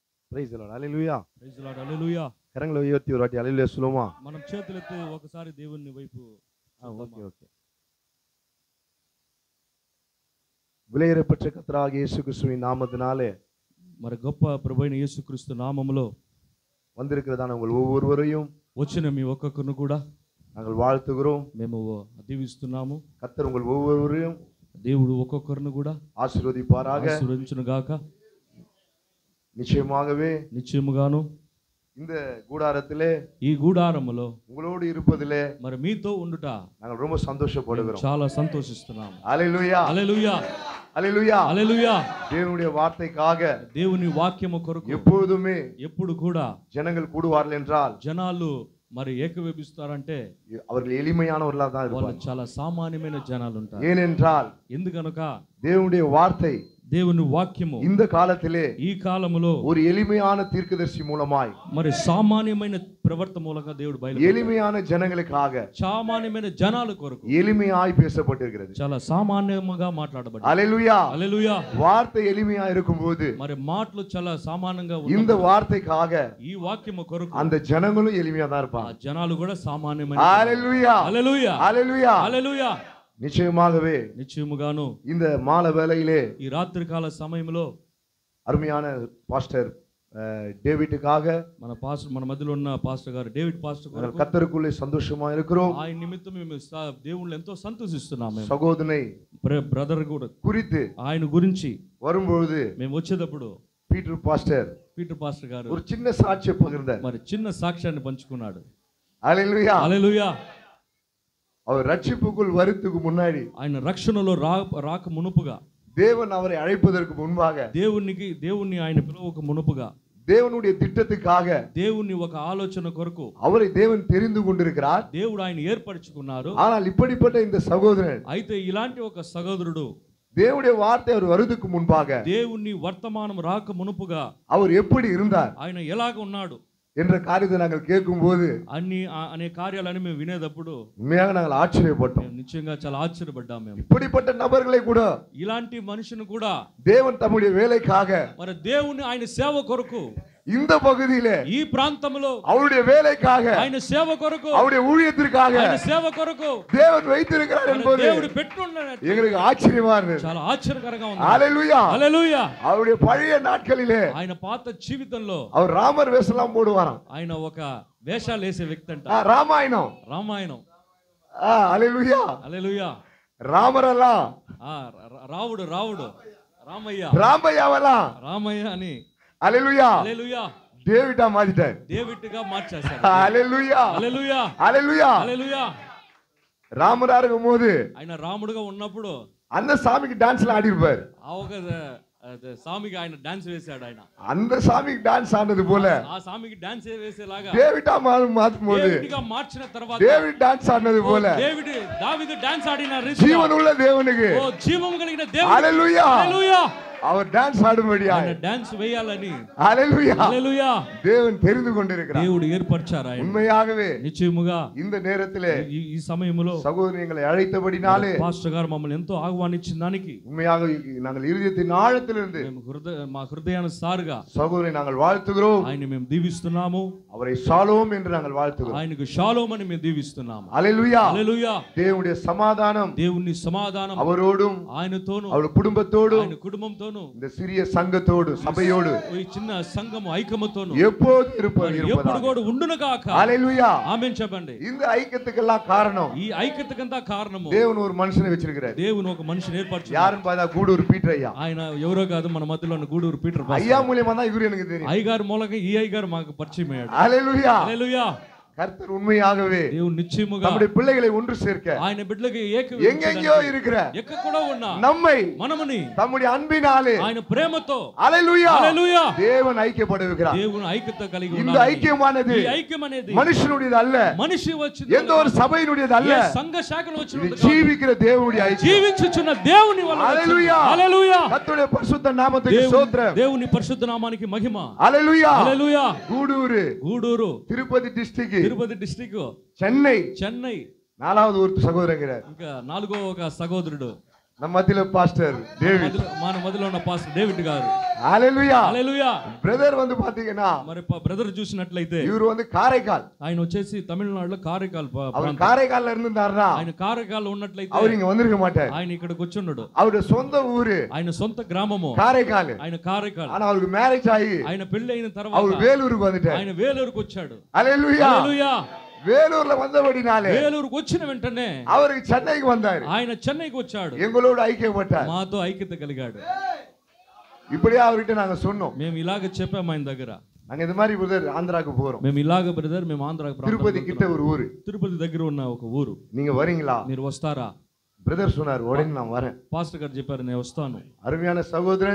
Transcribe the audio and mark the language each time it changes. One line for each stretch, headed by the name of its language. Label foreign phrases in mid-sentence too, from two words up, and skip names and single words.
English: Praise the Lord.
Telugu: హల్లెలూయా.
English: Praise the Lord. హల్లెలూయా.
Tamil: கரத்தில் உயர்த்தி ஒரு வாட்டி ஹல்லேலூயா சொல்லுமா.
Telugu: మనం చేతులెత్తి ఒకసారి దేవుని వైపు
Tamil: ஓகே விலையேறப்பட்ட கர்த்தராகிய இயேசு கிறிஸ்துவின் நாமத்தினாலே
Telugu: మరి గొప్ప ప్రభువైన యేసుక్రీస్తు నామములో
Tamil: வந்திருக்கிறதான உங்கள் ஒவ்வொருவரையும்
Telugu: వచ్చిన మీ ఒక్కొక్కరిని కూడా
Tamil: நாங்கள் வாழ்த்துகிறோம்.
Telugu: మేము దీవిస్తున్నాము.
Tamil: கர்த்தர் உங்கள் ஒவ்வொருவரையும்
Telugu: దేవుడు ఒక్కొక్కరిని కూడా
Tamil: ஆசீர்வதிப்பாராக.
Telugu: ఆశీర్వదించును గాక.
Tamil: நிச்சயமாகவே
Telugu: నిశ్చయముగాను
Tamil: இந்த கூடாரத்திலே
Telugu: ఈ గూడారములో
Tamil: உங்களோடு இருப்பதிலே
Telugu: మరి మీతో ఉండుట
Tamil: நாங்கள் ரொம்ப சந்தோஷப்படுகிறோம்.
Telugu: చాలా సంతోషిస్తున్నాము.
Tamil: ஹல்லேலூயா.
Telugu: హల్లెలూయా.
Tamil: ஹல்லேலூயா.
Telugu: హల్లెలూయా.
Tamil: தேவனுடைய வார்த்தைக்காக
Telugu: దేవుని వాక్యము కొరకు
Tamil: எப்பொழுதுமே
Telugu: ఎప్పుడు కూడా
Tamil: ஜனங்கள் கூடுவார்கள் என்றால்
Telugu: జనాలు మరి ఏకవేపిస్తారంటే
Tamil: அவர்கள் எளிமையானவர்களாக தான்
Telugu: వాళ్ళు
Tamil: இருப்பார்கள்.
Telugu: చాలా సామాన్యమైన జనాలు ఉంటారు.
Tamil: ஏனென்றால்
Telugu: ఎందుకనక
Tamil: தேவனுடைய வார்த்தை
Telugu: దేవుని వాక్యము
Tamil: இந்த காலத்திலே
Telugu: ఈ కాలములో
Tamil: ஒரு எளிமையான தீர்க்கதரிசி மூலமாய்
Telugu: మరి సామాన్యమైన ప్రవర్త మూలంగా దేవుడు
Tamil: எளிமையான ஜனங்களுக்காக
Telugu: సామాన్యమైన జనాల కొరకు
Tamil: எளிமையாய் பேசப்பட்டிருக்கிறது.
Telugu: చాలా సామాన్యంగా మాట్లాడబడింది.
Tamil: ஹல்லேலூயா.
Telugu: హల్లెలూయా.
Tamil: வார்த்தை எளிமையா இருக்கும்போது
Telugu: మరి మాటలు చాలా సామాన్యంగా
Tamil: இந்த వార్తైக்காக
Telugu: ఈ వాక్యము కొరకు
Tamil: அந்த ஜனங்களும் எளிமையா தான்
Telugu: ఆ
Tamil: இருப்பாங்க.
Telugu: జనాలు కూడా సామాన్యమైన.
Tamil: ஹல்லேலூயா.
Telugu: హల్లెలూయా.
Tamil: ஹல்லேலூயா.
Telugu: హల్లెలూయా.
Tamil: நிச்சயமாகவே
Telugu: నిశ్చయముగాను
Tamil: இந்த மாலை வேளையிலே
Telugu: ఈ రాత్రి కాల సమయంలో
Tamil: அருமையான பாஸ்டர் டேவிட்டுக்காக
Telugu: మన మధ్యలో ఉన్న పాస్టర్ గారు డేవిడ్ పాస్టర్ గారు
Tamil: கர்த்தருக்குள்ளே சந்தோஷமா இருக்கிறோம்.
Telugu: ఆయన నిమిత్తం మేము దేవుళ్ళు ఎంతో సంతోషిస్తున్నాము.
Tamil: சகோதரனை
Telugu: బ్రదర్ కూడా
Tamil: குறித்து
Telugu: ఆయన గురించి
Tamil: வரும்பொழுது
Telugu: మేము వచ్చేటప్పుడు
Tamil: பீட்டர் பாஸ்டர்
Telugu: పాస్టర్ గారు
Tamil: ஒரு சின்ன சாட்சியை பகிர்ந்தார்.
Telugu: మరి చిన్న సాక్ష్యాన్ని పంచుకున్నాడు.
Tamil: ஹல்லேலூயா.
Telugu: హల్లెలూయా.
Tamil: அவர் ரட்சிப்புக்குள் வருவதற்கு முன்னாடி
Telugu: ఆయన రక్షణలో రాక మునుపుగా
Tamil: தேவன் அவரை அழைப்பதற்கு முன்பாக
Telugu: దేవుణ్ణి ఆయన పిలువక మునుపుగా
Tamil: தேவனுடைய திட்டத்துக்காக
Telugu: దేవుని ఒక ఆలోచన కొరకు
Tamil: அவரை தேவன் தெரிந்து கொண்டிருக்கிறார்.
Telugu: దేవుడు ఆయన ఏర్పరచుకున్నారు.
Tamil: ஆனால் இப்படிப்பட்ட இந்த சகோதரன்
Telugu: అయితే ఇలాంటి ఒక సహోదరుడు
Tamil: தேவனுடைய வார்த்தை அவர் வருவதற்கு முன்பாக
Telugu: దేవుని వర్తమానం రాక మునుపుగా
Tamil: அவர் எப்படி இருந்தார்
Telugu: ఆయన ఎలాగ ఉన్నాడు
Tamil: என்ற காரியத்தை நாங்கள் கேட்கும்போது
Telugu: అనే కార్యాలని మేము వినేటప్పుడు
Tamil: உண்மையாக நாங்கள் ஆச்சரியப்பட்டோம்.
Telugu: మేము నిశ్చయంగా చాలా ఆశ్చర్యపడ్డాం. మేము
Tamil: இப்படிப்பட்ட நபர்களை கூட
Telugu: ఇలాంటి మనుషుని కూడా
Tamil: தேவன் தம்முடைய வேலைக்காக
Telugu: మరి దేవుని ఆయన సేవ కొరకు
Tamil: இந்த பகுதியிலே
Telugu: ఈ ప్రాంతంలో
Tamil: அவருடைய வேலைக்காக
Telugu: ఆయన సేవ కొరకు
Tamil: அவருடைய ஊழியத்திற்காக
Telugu: ఆయన సేవ కొరకు
Tamil: தேவன் வைத்திருக்கிறார் என்பது
Telugu: దేవుడు పెట్టున్నాడు.
Tamil: எங்களுக்கு ஆச்சரியமா இருந்தது.
Telugu: చాలా ఆశ్చర్యకరంగా ఉంది.
Tamil: ஹல்லேலூயா.
Telugu: హల్లెలూయా.
Tamil: அவருடைய பழைய நாட்களிலே
Telugu: ఆయన పాత జీవితంలో
Tamil: அவர் ராமர் வேஷம்லாம் போடுவாராம்.
Telugu: ఆయన ఒక వేషాలు వేసే వ్యక్తి అంట.
Tamil: ராமாயணம்.
Telugu: రామాయణం.
Tamil: ஹல்லேலூயா.
Telugu: హల్లెలూయా.
Tamil: ராமரெல்லாம்
Telugu: రావుడు రామయ్య
Tamil: ராமையாவெல்லாம்
Telugu: రామయ్య అని
Tamil: ஹல்லேலூயா
Telugu: హల్లెలూయా
Tamil: டேவிட்டா மாத்திட்டார்.
Telugu: డేవిడ్ గా మార్చేశారు.
Tamil: ஹல்லேலூயா.
Telugu: హల్లెలూయా.
Tamil: ஹல்லேலూயா.
Telugu: హల్లెలూయా.
Tamil: ராமரா இருக்கும்போது
Telugu: ఆయన రాముడుగా ఉన్నప్పుడు
Tamil: அந்த சாமிக்கு டான்ஸ்ல ஆடி இருப்பார்.
Telugu: ఆ ఒక సామికి ఆయన డాన్స్ వేశాడు. ఆయన
Tamil: அந்த சாமிக்கு டான்ஸ் ஆனது போல
Telugu: ఆ సామికి డాన్స్ వేసేలాగా
Tamil: டேவிட்டா மாத்தும்போது
Telugu: డేవిడ్ గా మార్చిన తర్వాత
Tamil: டேவிட் டான்ஸ் ஆனது போல
Telugu: డేవిడ్ దావీదు డాన్స్ ఆడిన రీతిగా
Tamil: ஜீவனுள்ள தேவனுக்கு
Telugu: ఓ జీవం కలిగిన దేవుడు హల్లెలూయా. హల్లెలూయా.
Tamil: அவர் டான்ஸ் ஆடும்படியா
Telugu: ఆయన డాన్స్ వేయాలని
Tamil: ஹல்லேலூயா
Telugu: హల్లెలూయా
Tamil: தேவன் தெரிந்து கொண்டிருக்கிறார்.
Telugu: దేవుడు ఏర్పరిచారు. ఆయన
Tamil: உண்மையாகவே
Telugu: నిశ్చయముగా
Tamil: இந்த நேரத்திலே
Telugu: ఈ సమయంలో
Tamil: சகோதரி எங்களை அழைத்தபடினாலே
Telugu: పాస్టర్ గారు మమ్మల్ని ఎంతో ఆహ్వానించిన దానికి
Tamil: உண்மையாக நாங்கள் இருதயத்தின் ஆழத்திலிருந்து
Telugu: మేము మా హృదయానుసారుగా
Tamil: சகோதரி நாங்கள் வாழ்த்துகிறோம்.
Telugu: ఆయన మేము దీవిస్తున్నాము.
Tamil: அவரை ஷாலோம் என்று நாங்கள் வாழ்த்துகிறோம்.
Telugu: ఆయనకు షాలోమ్ అని మేము దీవిస్తున్నాము.
Tamil: ஹல்லேலூயா.
Telugu: హల్లెలూయా.
Tamil: தேவனுடைய சமாதானம்
Telugu: దేవుని సమాధానం
Tamil: அவரோடும்
Telugu: ఆయనతోను
Tamil: அவருடைய குடும்பத்தோடும்
Telugu: ఆయన కుటుంబంతోను
Tamil: இந்த சிறிய சங்கத்தோடு சபையோடு
Telugu: ఈ చిన్న సంఘము ఐక్యముతోను
Tamil: எப்போது இருப்பது
Telugu: ఎప్పుడు కూడా ఉండును గాక.
Tamil: ஹல்லேலூயா.
Telugu: ఆమేన్ చెప్పండి.
Tamil: இந்த ஐக்கியத்துக்கெல்லாம் காரணம்
Telugu: ఈ ఐక్యతకంతా కారణము
Tamil: தேவன் ஒரு மனுஷனை வச்சிருக்கிறார்.
Telugu: దేవుని ఒక మనిషిని ఏర్పరచారు.
Tamil: யாருன்னு பார்த்தா கூடூர் பீட்டர் ஐயா.
Telugu: ఆయన ఎవరో కాదు, మన మధ్యలో ఉన్న గూడూరు పీటర్ పాస్టర్.
Tamil: ஐயா மூலியமா தான் இவரு எனக்கு தெரியும்.
Telugu: అయ్యగారు మూలంగా ఈ అయ్యగారు మాకు పరిచయం అయ్యాడు.
Tamil: ஹல்லேலூயா.
Telugu: హల్లెలూయా.
Tamil: கர்த்தர் உண்மையாகவே
Telugu: దేవుడు నిశ్చయముగా
Tamil: நம்முடைய பிள்ளைகளை ஒன்று சேர்க்க
Telugu: ఆయన బిడ్డలకు
Tamil: எங்கெங்கயோ இருக்கிற
Telugu: ఎక్కడ కూడా ఉన్నా
Tamil: நம்மை
Telugu: మనముని
Tamil: தம்முடைய அன்பினாலே
Telugu: ఆయన ప్రేమతో
Tamil: ஹல்லேலூயா
Telugu: హల్లెలూయా
Tamil: தேவன் ஐக்கியப்படுகிறார்.
Telugu: దేవుని ఐక్యత కలిగి
Tamil: இந்த
Telugu: ఉండాలి.
Tamil: ஐக்கியமானது
Telugu: ఈ ఐక్యం అనేది
Tamil: மனுஷனுடையது அல்ல,
Telugu: మనిషి వచ్చిన
Tamil: எந்த ஒரு சபையினுடையது அல்ல,
Telugu: సంఘ శాఖలు
Tamil: இது
Telugu: వచ్చిన
Tamil: ஜீவிக்கிற தேவனுடைய ஐக்கியம்.
Telugu: జీవించుచున్న దేవుని వల్ల హల్లెలూయా. హల్లెలూయా.
Tamil: கர்த்தருடைய பரிசுத்த நாமத்துக்கு ஸ்தோத்திரம்.
Telugu: దేవుని పరిశుద్ధ నామానికి మహిమ.
Tamil: ஹல்லேலூயா.
Telugu: హల్లెలూయా. గూడూరు తిరుపతి డిస్ట్రిక్ట్ చెన్నై చెన్నై
Tamil: 4வது ஒரு சகோதரங்கிறார்.
Telugu: ఇంకా 4వ ఒక సహోదరుడు
Tamil: நம்ம மத்தியில பாஸ்டர் டேவிட்,
Telugu: మన మధ్యలో ఉన్న పాస్టర్ డేవిడ్ గారు. హల్లెలూయా హల్లెలూయా.
Tamil: బ్రదర్ வந்து பாத்தீங்கன்னா
Telugu: మరి బ్రదర్ చూసినట్లయితే
Tamil: இவர் வந்து காரைக்கால்,
Telugu: ఆయన వచ్చేసి తమిళనాడులో కారైకాల్
Tamil: அவர் காரைக்கால்ல இருந்தாருன்னா
Telugu: ఆయన కారైకాల్ ఉన్నట్లయితే
Tamil: அவர் ఇங்க வந்திருக்க மாட்டார்.
Telugu: ఆయన ఇక్కడికి వచ్చుండడు.
Tamil: அவருடைய சொந்த ஊரு
Telugu: ఆయన సొంత గ్రామము
Tamil: காரைக்கால்.
Telugu: ఆయన కారైకాల్.
Tamil: ஆனா அவருக்கு மேரேஜ் ஆகி
Telugu: ఆయన పెళ్లి అయిన తర్వాత
Tamil: அவர் வேலூருக்கு வந்துட்டார்.
Telugu: ఆయన వేలూరుకు వచ్చాడు. హల్లెలూయా. హల్లెలూయా.
Tamil: வேலூர்ல வந்தபடினாலே
Telugu: వేలూరుకు వచ్చిన వెంటనే
Tamil: அவருக்கு சென்னைக்கு வந்தாரு.
Telugu: ఆయన చెన్నైకి వచ్చాడు.
Tamil: எங்களோட ஐக்கியப்பட்டார்.
Telugu: మాతో ఐక్యత కలిగాడు.
Tamil: இப்படியே அவர்கிட்ட நாங்க சொன்னோம்.
Telugu: మేము ఇలాగ చెప్పాము ఆయన దగ్గర.
Tamil: நாங்க இந்த மாதிரி பிரதர் ஆந்திராக்கு போறோம்.
Telugu: మేము ఇలాగ బ్రదర్ మేము ఆంధ్రాకి
Tamil: తిరుపతి கிட்ட ஒரு ஊரு.
Telugu: తిరుపతి దగ్గర ఉన్న ఒక ఊరు.
Tamil: நீங்க வரீங்களா?
Telugu: మీరు వస్తారా?
Tamil: பிரதர் சொன்னார், உடனே நான் வரேன்.
Telugu: పాస్టర్ గారు చెప్పారు, నేను వస్తాను.
Tamil: அருமையான சகோதரன்,